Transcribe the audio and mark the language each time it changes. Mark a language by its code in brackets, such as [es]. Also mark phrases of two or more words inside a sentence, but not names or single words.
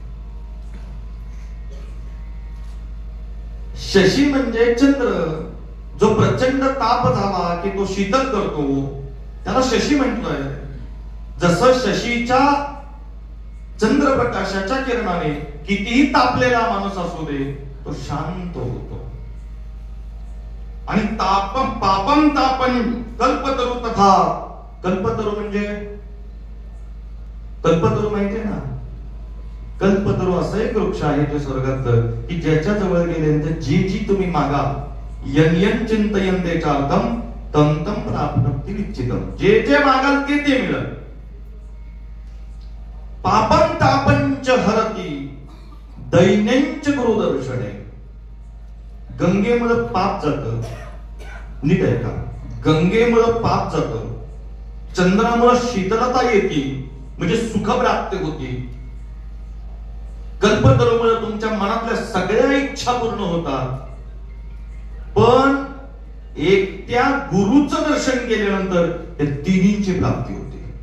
[mr] शशी म्हणजे चंद्र, जो प्रचंड ताप झाला की तो शीतल करतो, त्याला शशी म्हटलंय. जसं शशीच्या चंद्रप्रकाशाच्या किरणाने कितीही तापलेला माणूस असू दे तो शांत होतो. [sa] आणि पापम तापन कल्पतरू तथा. [mr] कल्पतरू म्हणजे कल्पतरू माहितीये ना, कल्पतरू असं एक वृक्ष आहे जे स्वर्गातलं, की ज्याच्या जवळ गेल्यानंतर जी जी तुम्ही मागा [sa] यन यन चिंतयन्ते चार्थम तम तम प्राप्नोति निश्चितम. [mr] जे जे मागाल ते ते मिळेल. [sa] पापं तापंच हरती दैन्यंच गुरुदर्शने. [mr] गंगेमुळे पाप जातं, नीट आहे का? गंगेमुळे पाप जातं, चंद्रामुळे शीतलता येते म्हणजे सुख प्राप्ती होती. कल्पतरूमुळे तुमच्या मनातल्या सगळ्या इच्छा पूर्ण होतात. पण एकट्या गुरुचं दर्शन केल्यानंतर हे तिन्हीची प्राप्ती होते.